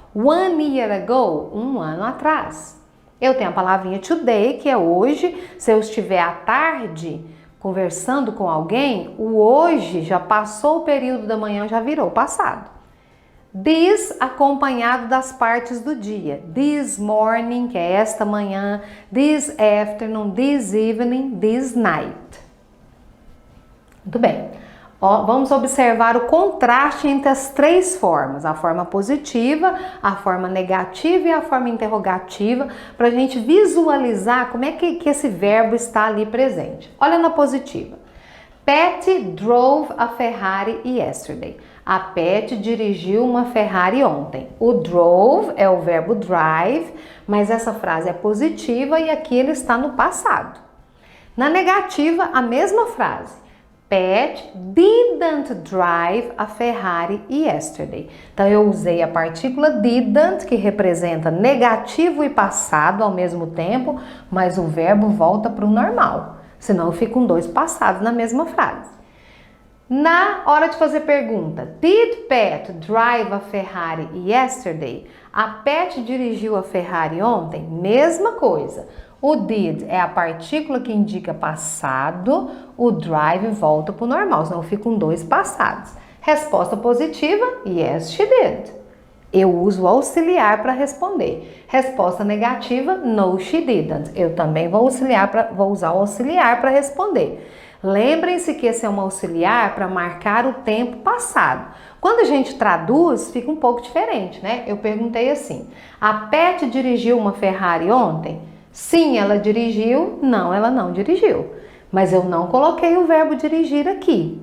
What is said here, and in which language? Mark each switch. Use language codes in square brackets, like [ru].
[en] 1 year ago, [pt] 1 ano atrás. Eu tenho a palavrinha today, que é hoje. Se eu estiver à tarde conversando com alguém, o hoje já passou o período da manhã, já virou passado. This acompanhado das partes do dia. [en] This morning, [pt] que é esta manhã. [en] This afternoon, this evening, this night. [pt] Muito bem. Vamos observar o contraste entre as três formas. A forma positiva, a forma negativa e a forma interrogativa, para a gente visualizar como é que esse verbo está ali presente. Olha na positiva. [en] Patty drove a Ferrari yesterday. [pt] A Patty dirigiu uma Ferrari ontem. O drove é o verbo drive, mas essa frase é positiva e aqui ele está no passado. Na negativa, a mesma frase. [en] Pat didn't drive a Ferrari yesterday. [pt] Então eu usei a partícula didn't, que representa negativo e passado ao mesmo tempo, mas o verbo volta para o normal. Senão fica com dois passados na mesma frase. Na hora de fazer pergunta, [en] did Pat drive a Ferrari yesterday? [pt] A Pat dirigiu a Ferrari ontem? Mesma coisa. O did é a partícula que indica passado, o drive volta para o normal, senão fica com dois passados. Resposta positiva, [en] yes, she did. [pt] Eu uso o auxiliar para responder. Resposta negativa, [en] no, she didn't. [pt] Eu também vou usar o auxiliar para responder. Lembrem-se que esse é um auxiliar para marcar o tempo passado. Quando a gente traduz, fica um pouco diferente, né? Eu perguntei assim, a Pat dirigiu uma Ferrari ontem? Sim, ela dirigiu. Não, ela não dirigiu. Mas eu não coloquei o verbo dirigir aqui.